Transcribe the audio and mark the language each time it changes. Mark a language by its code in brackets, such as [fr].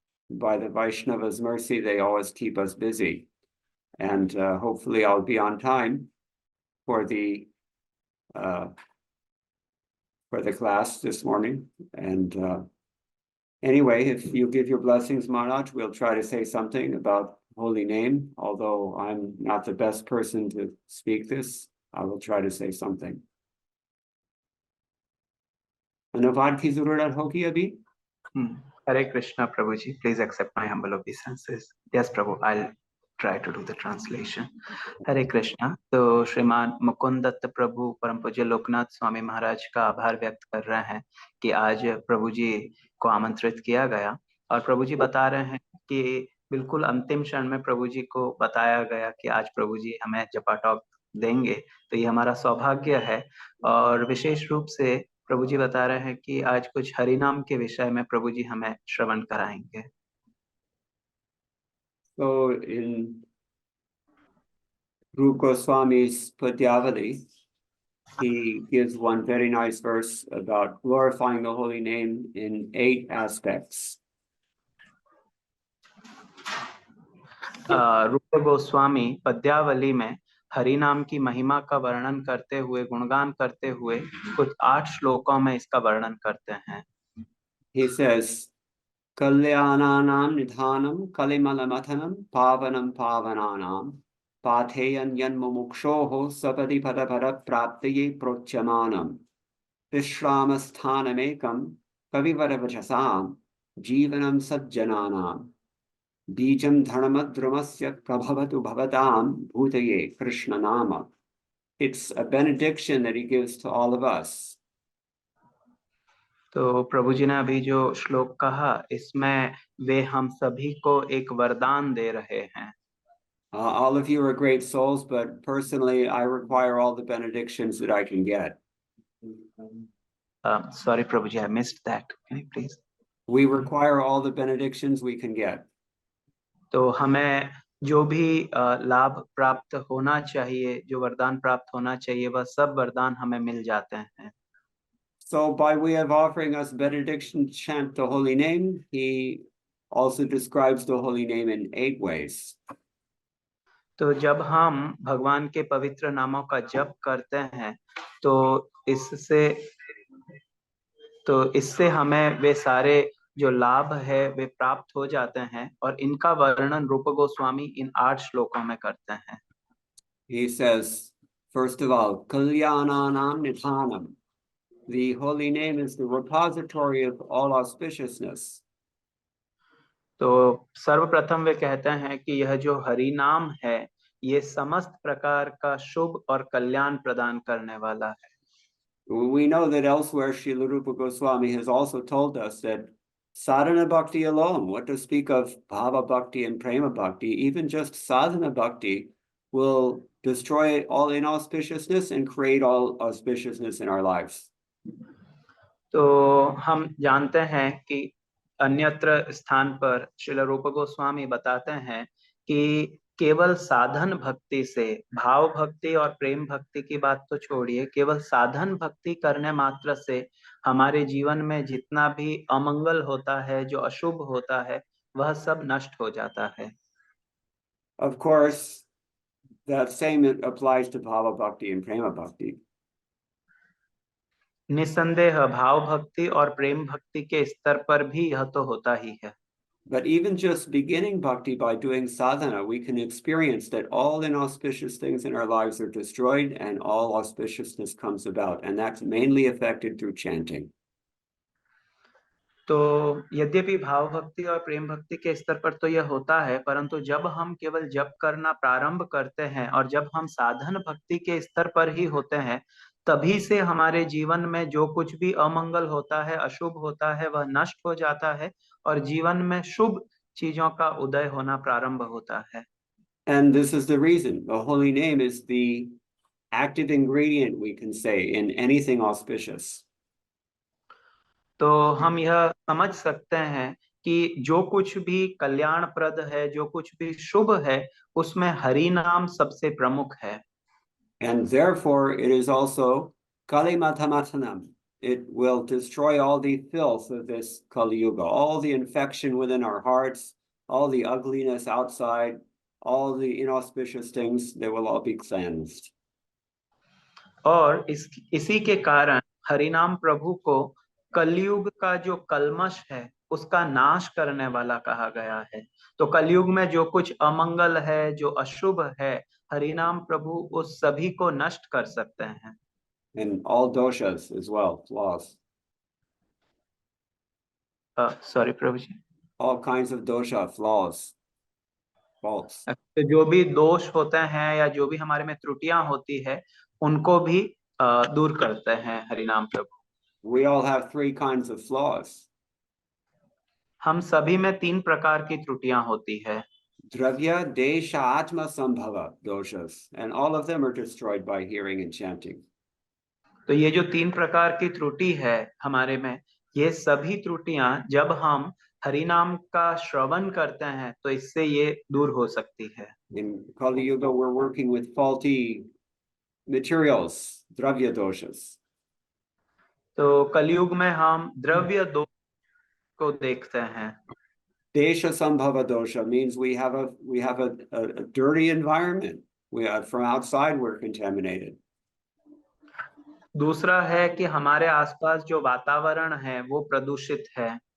[en] By the Vaishnava's mercy, they always keep us busy. And hopefully I'll be on time for the class this morning. And anyway, if you give your blessings, Maharaj, we'll try to say something about holy name. Although I'm not the best person to speak this, I will try to say something. [hi] अनुवाद की जरूरत होगी अभी? [en] Hare Krishna, Prabhuji. Please accept my humble obeisances. Yes, Prabhu, I'll try to do the translation. Hare Krishna. [hi] तो श्रीमान मुकुंद दत्त प्रभु परम पूज्य लोकनाथ स्वामी महाराज का आभार व्यक्त कर रहे हैं कि आज प्रभु जी को आमंत्रित किया गया, और प्रभु जी बता रहे हैं कि बिल्कुल अंतिम क्षण में प्रभु जी को बताया गया कि आज प्रभु जी हमें जपा टॉक देंगे। तो ये हमारा सौभाग्य है, और विशेष रूप से प्रभु जी बता रहे हैं कि आज कुछ हरि नाम के विषय में प्रभु जी हमें श्रवण कराएंगे। [en] So in Rupa Goswami's Padyavali, he gives one very nice verse about glorifying the holy name in 8 aspects. [hi] रूप गोस्वामी पद्यावली में हरि नाम की महिमा का वर्णन करते हुए, गुणगान करते हुए कुछ 8 श्लोकों में इसका वर्णन करते हैं। [en] He says, [sa] Kalyananam nidhanam kalimalamathanam pavanam pavananam patheyan yanmumukshoho sapadi padapara praptaye prochamanam vishramasthanamekam kavivaravachasam jivanam sajjananam bijam dharmadrumasya prabhavatu bhavatam bhutaye Krishna nama. [en] It's a benediction that he gives to all of us. [hi] तो प्रभु जी ने अभी जो श्लोक कहा, इसमें वे हम सभी को एक वरदान दे रहे हैं। [en] All of you are great souls, but personally, I require all the benedictions that I can get. Sorry, Prabhuji, I missed that. Can you please? We require all the benedictions we can get. [hi] तो हमें जो भी लाभ प्राप्त होना चाहिए, जो वरदान प्राप्त होना चाहिए, वह सब वरदान हमें मिल जाते हैं। [en] So by way of offering us benediction, chant the holy name, he also describes the holy name in 8 ways. [hi] तो जब हम भगवान के पवित्र नामों का जप करते हैं, तो इससे हमें वे सारे जो लाभ है वे प्राप्त हो जाते हैं, और इनका वर्णन रूप गोस्वामी इन 8 श्लोकों में करते हैं। [en] He says, first of all, Kalyananam Nidhanam. The holy name is the repository of all auspiciousness. [hi] तो सर्वप्रथम वे कहते हैं कि यह जो हरि नाम है, ये समस्त प्रकार का शुभ और कल्याण प्रदान करने वाला है। [en] We know that elsewhere Srila Rupa Goswami has also told us that sadhana bhakti alone, what to speak of bhava bhakti and prema bhakti, even just sadhana bhakti will destroy all inauspiciousness and create all auspiciousness in our lives. [hi] तो हम जानते हैं कि अन्यत्र स्थान पर श्रील रूप गोस्वामी बताते हैं कि केवल साधन भक्ति से, भाव भक्ति और प्रेम भक्ति की बात तो छोड़िए, केवल साधन भक्ति करने मात्र से हमारे जीवन में जितना भी अमंगल होता है, जो अशुभ होता है, वह सब नष्ट हो जाता है. [en] Of course, that same applies to bhava bhakti and prema bhakti. [hi] निसंदेह भाव भक्ति और प्रेम भक्ति के स्तर पर भी यह तो होता ही है. [en] But even just beginning bhakti by doing sadhana, we can experience that all inauspicious things in our lives are destroyed and all auspiciousness comes about. And that's mainly affected through chanting. [hi] तो यद्यपि भाव भक्ति और प्रेम भक्ति के स्तर पर तो यह होता है, परंतु जब हम केवल जप करना प्रारंभ करते हैं और जब हम साधन भक्ति के स्तर पर ही होते हैं, तभी से हमारे जीवन में जो कुछ भी अमंगल होता है, अशुभ होता है, वह नष्ट हो जाता है और जीवन में शुभ चीजों का उदय होना प्रारंभ होता है. [en] And this is the reason the holy name is the active ingredient, we can say, in anything auspicious. [hi] तो हम यह समझ सकते हैं कि जो कुछ भी कल्याणप्रद है, जो कुछ भी शुभ है, उसमें हरि नाम सबसे प्रमुख है. [en] And therefore, it is also Kali Matamatanam. It will destroy all the filth of this Kali Yuga, all the infection within our hearts, all the ugliness outside, all the inauspicious things, they will all be cleansed. [hi] और इसी के कारण हरिनाम प्रभु को कलयुग का जो कल्मश है उसका नाश करने वाला कहा गया है. तो कलयुग में जो कुछ अमंगल है, जो अशुभ है, हरिनाम प्रभु उस सभी को नष्ट कर सकते हैं. [en] And all doshas as well, flaws. [hi] Sorry Prabhu ji. [en] All kinds of dosha, flaws, faults. [hi] तो जो भी दोष होते हैं या जो भी हमारे में त्रुटियां होती है, उनको भी दूर करते हैं हरिनाम प्रभु. [en] We all have three kinds of flaws. [hi] हम सभी में 3 प्रकार की त्रुटियां होती है. [en] Dravya, Desha, Atma, Sambhava doshas. And all of them are destroyed by hearing and chanting. [hi] तो ये जो 3 प्रकार की त्रुटि है हमारे में, ये सभी त्रुटियां जब हम हरि नाम का श्रवण करते हैं तो इससे ये दूर हो सकती है. [en] In Kali Yuga, we're working with faulty materials, Dravya doshas. [hi] तो कलयुग में हम द्रव्य दोष को देखते हैं. [en] Desha Sambhava dosha means we have a dirty environment. From outside we're contaminated. [hi] दूसरा है कि हमारे आसपास जो वातावरण है वो प्रदूषित है.